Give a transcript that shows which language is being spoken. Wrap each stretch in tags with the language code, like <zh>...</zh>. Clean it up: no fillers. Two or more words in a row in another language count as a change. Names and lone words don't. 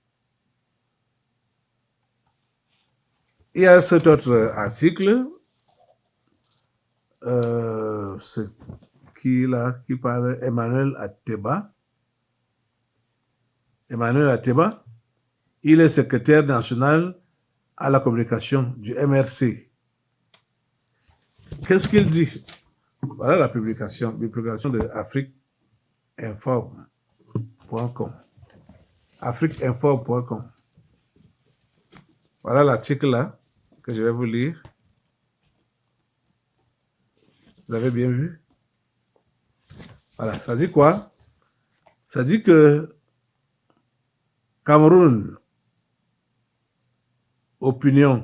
<fr>Il y a cet autre article, qui parle Emmanuel Ateba. Emmanuel Ateba, il est secrétaire national à la communication du MRC. Qu'est-ce qu'il dit? Voilà la publication de afriqueinform.com. afriqueinform.com. Voilà l'article là que je vais vous lire. Vous avez bien vu? Voilà, ça dit quoi? Ça dit que Cameroun, opinion.</fr>